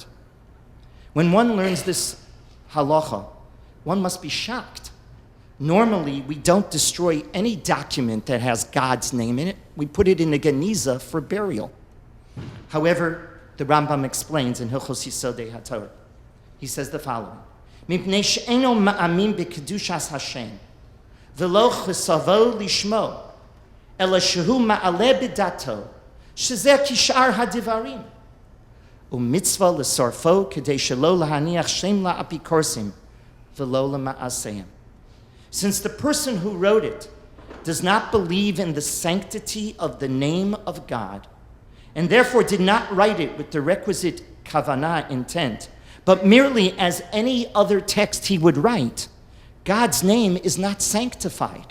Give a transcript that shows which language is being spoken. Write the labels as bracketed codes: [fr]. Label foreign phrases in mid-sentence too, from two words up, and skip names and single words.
[en] When one learns this halacha, one must be shocked. Normally, we don't destroy any document that has God's name in it. We put it in a geniza for burial. However, the Rambam explains in Hilchos Yisodei HaTorah. He says the following: [he] "מפני שאינו מאמין בקדושת השם ולא כתבו לשמו אלא שהוא מעלה בדעתו שזה כשאר הדברים ומצוה לשורפו כדי שלא להניח שם לאפיקורסים ולא למעשיהם." [en] Since the person who wrote it does not believe in the sanctity of the name of God, and therefore did not write it with the requisite kavanah intent, but merely as any other text he would write, God's name is not sanctified.